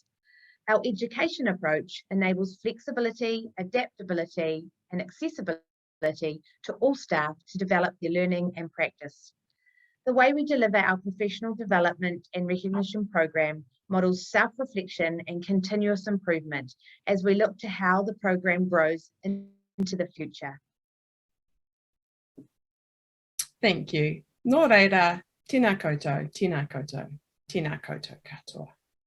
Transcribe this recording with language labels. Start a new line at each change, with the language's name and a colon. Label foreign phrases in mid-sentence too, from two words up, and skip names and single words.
English: Our education approach enables flexibility, adaptability, and accessibility to all staff to develop their learning and practice. The way we deliver our professional development and recognition program models self-reflection and continuous improvement as we look to how the program grows into the future. Thank you.
Māori: Nō reira, tēnā koutou, tēnā koutou, tēnā koutou katoa.